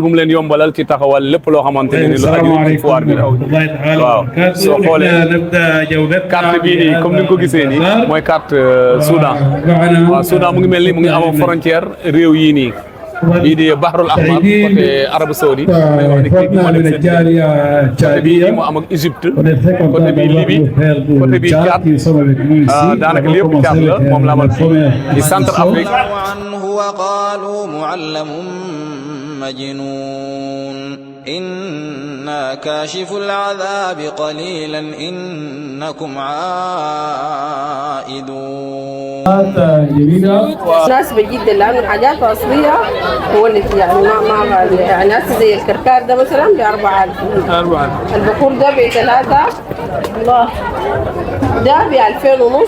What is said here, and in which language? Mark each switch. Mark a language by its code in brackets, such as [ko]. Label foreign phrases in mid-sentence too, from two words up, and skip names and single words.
[wo] bu mu leen yombalal ci taxawal lépp loo xamante ne ni lu aju ci foire bi la waaw soo xoolee carte bii nii comme ni nga ko gisee nii mooy carte Soudan waaw Soudan mu ngi mel ni mu ngi am frontière réew yii nii bii di Bahrul Ahmar côté Arabie Saoudite may wax ne kii bi moo dem seen côté bii nii mu am ak Égypte côté bii Libye côté bii Tchad daanaka lépp Tchad la moom la amal fii di centre Afrique [ar] وقالوا معلم مجنون إنا كاشف العذاب قليلا إنكم عائدون. مناسبة جدا لأنه حاجات أصلية هو اللي يعني ما يعني زي الكركار ده مثلا ب 4000 البخور ده ب 3 الله ده ب 2000 ونص